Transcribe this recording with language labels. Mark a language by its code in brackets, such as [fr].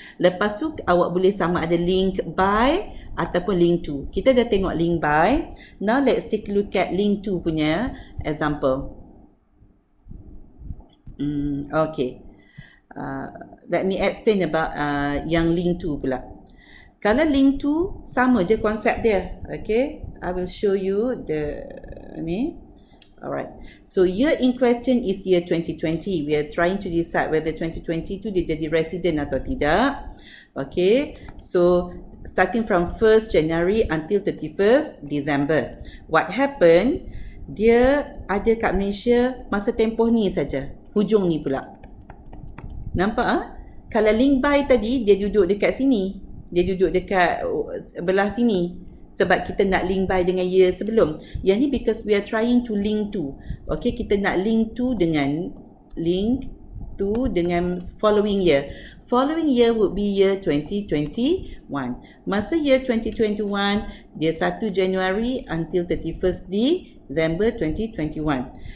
[ms] Lepas tu awak boleh sama ada link by ataupun link to. Kita dah tengok link by. [en] Now let's take a look at link to punya example. Okay. Let me explain about yang link to pula. [ms] Kalau link to, sama je konsep dia. Okay, [en] I will show you the [ms] ni. [en] Alright, so year in question is year 2020. We are trying to decide whether 2020 [ms] tu dia jadi resident atau tidak. [en] Okay, so starting from 1st January until 31st December. What happened? [ms] Dia ada kat Malaysia masa tempoh ni saja. Hujung ni pula. Nampak Kalau link by tadi, dia duduk dekat sini. Dia duduk dekat belah sini. Sebab kita nak link by dengan year sebelum. Yang ni [en] because we are trying to link to. Okay, [ms] kita nak [en] link to dengan following year. Following year would be year 2021. Masa year 2021, dia 1 January until 31st December 2021.